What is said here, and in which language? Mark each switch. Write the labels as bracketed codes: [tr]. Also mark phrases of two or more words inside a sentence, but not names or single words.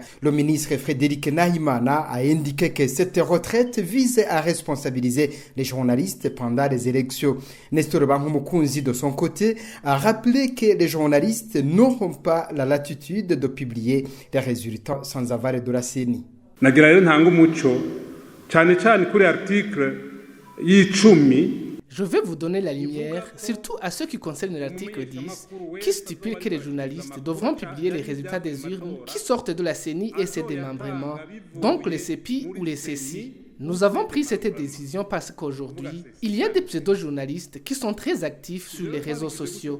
[fr] Le ministre Frédéric Nahimana a indiqué que cette retraite vise à responsabiliser les journalistes pendant les élections. Nestor Bankumukunzi, de son côté, a rappelé que les journalistes n'auront pas la latitude de publier les résultats sans aval de la CENI. [rn] nagira rero ntanga umuco cyane cyane kuri article y'icumi. [fr] Je vais vous donner la lumière, surtout à ceux qui concernent l'article 10, qui stipule que les journalistes devront publier les résultats des urnes qui sortent de la CENI et ses démembrements, donc les CEPI ou les CECI. Nous avons pris cette décision parce qu'aujourd'hui, il y a des pseudo-journalistes qui sont très actifs sur les réseaux sociaux.